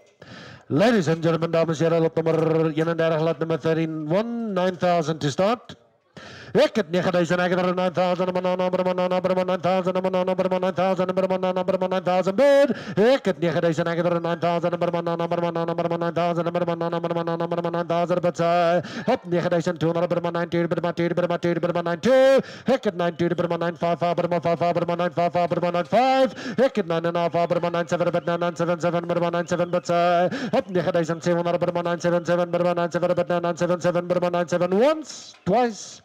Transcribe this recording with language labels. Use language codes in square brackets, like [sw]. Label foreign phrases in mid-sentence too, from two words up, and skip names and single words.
[en] Ladies and gentlemen, [af] dames en heren, lot nummer 31, lot nummer 31, [en] 9,000 to start. [af] Ek het 9,000, ek het 9,000, 9,000 bid. Ek het 9,000, ek het 9,000, 9,000 bid. Op 9,200, 92, ek het 92, 95, ek het 9,5, 97 bid, 977 bid. [en] Op 9,700, 977 bid, 977 once, twice.